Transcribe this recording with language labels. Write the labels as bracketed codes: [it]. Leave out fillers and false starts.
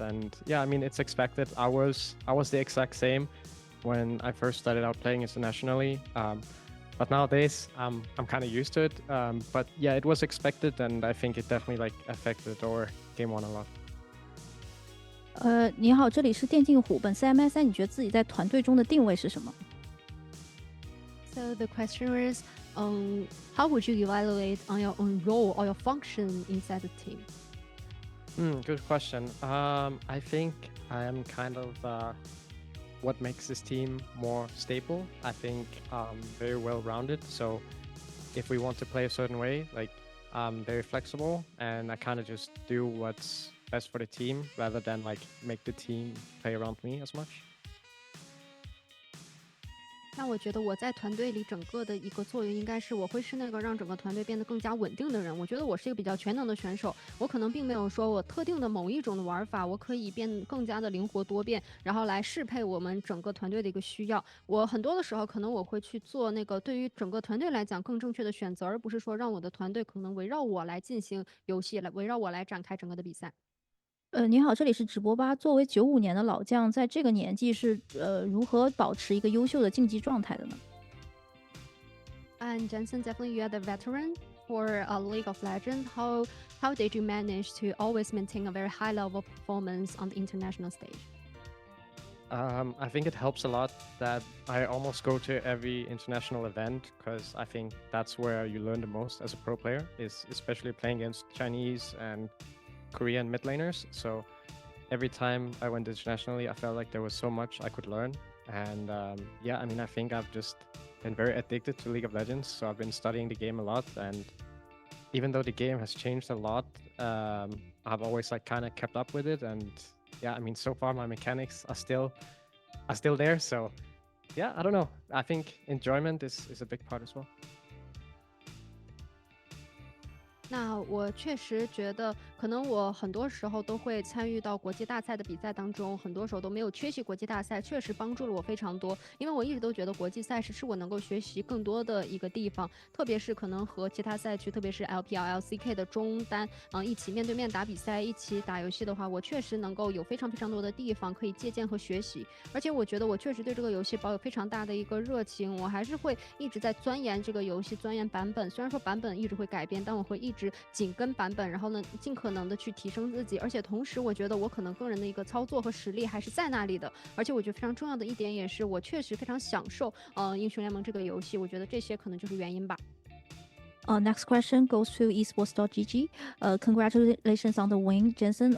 [en] And yeah, I mean, it's expected. I was the exact same when I first started out playing internationally. But nowadays, I'm kind of used to it. But yeah, it was expected, and I think it definitely like affected our game one a lot. [zh] 你好，这里是电竞虎。本次 MSI 你觉得自己在团队中的定位是什么？ [en] So the question is, how would you evaluate on your own role or your function inside the team? Good question. I think I am kind of what makes this team more stable. I think very well-rounded. So if we want to play a certain way, like I'm very flexible, and I kind of just do what's best for the team rather than like make the team play around me as much. [zh] 那我觉得我在团队里整个的一个作用应该是我会是那个让整个团队变得更加稳定的人。我觉得我是一个比较全能的选手，我可能并没有说我特定的某一种的玩法，我可以变更加的灵活多变，然后来适配我们整个团队的一个需要。我很多的时候可能我会去做那个对于整个团队来讲更正确的选择，而不是说让我的团队可能围绕我来进行游戏，来围绕我来展开整个的比赛。你好，这里是直播吧。作为95年的老将，在这个年纪是如何保持一个优秀的竞技状态的呢？ [en] And Jensen, definitely you are the veteran for League of Legends. How did you manage to always maintain a very high level of performance on the international stage? I think it helps a lot that I almost go to every international event, because I think that's where you learn the most as a pro player, is especially playing against Chinese and Korean mid laners. So every time I went internationally, I felt like there was so much I could learn. And yeah, I mean, I think I've just been very addicted to League of Legends. So I've been studying the game a lot. And even though the game has changed a lot, I've always like kind of kept up with it. And yeah, I mean, so far my mechanics are still there. So yeah, I don't know. I think enjoyment is a big part as well. [zh] 那我确实觉得，可能我很多时候都会参与到国际大赛的比赛当中，很多时候都没有缺席国际大赛，确实帮助了我非常多。因为我一直都觉得国际赛事是我能够学习更多的一个地方，特别是可能和其他赛区，特别是 LPL、LCK 的中单，一起面对面打比赛，一起打游戏的话，我确实能够有非常非常多的地方可以借鉴和学习。而且我觉得我确实对这个游戏抱有非常大的一个热情，我还是会一直在钻研这个游戏，钻研版本。虽然说版本一直会改变，但我会一直紧跟版本，然后呢，尽可能的去提升自己。而且同时，我觉得我可能个人的一个操作和实力还是在那里的。而且我觉得非常重要的一点也是，我确实非常享受英雄联盟这个游戏。我觉得这些可能就是原因吧。 [en] Next question goes to esports.gg. Congratulations on the win, Jensen.